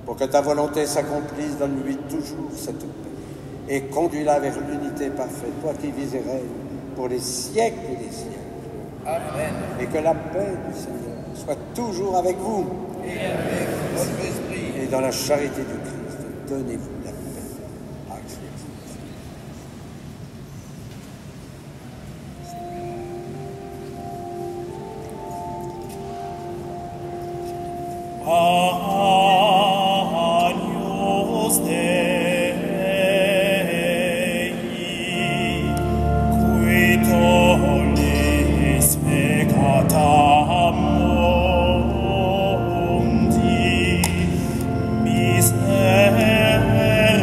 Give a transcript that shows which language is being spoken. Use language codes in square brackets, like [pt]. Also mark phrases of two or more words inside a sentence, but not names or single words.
[fr] Pour que ta volonté s'accomplisse, donne-lui toujours cette paix. Et conduis-la vers l'unité parfaite, toi qui vis et règnes pour les siècles des siècles. Amen. Et que la paix du Seigneur soit toujours avec vous. Et avec votre esprit. Et dans la charité du Christ, donnez-vous la paix. Amen. [la] Agnus Dei, qui tollis peccata mundi, misericors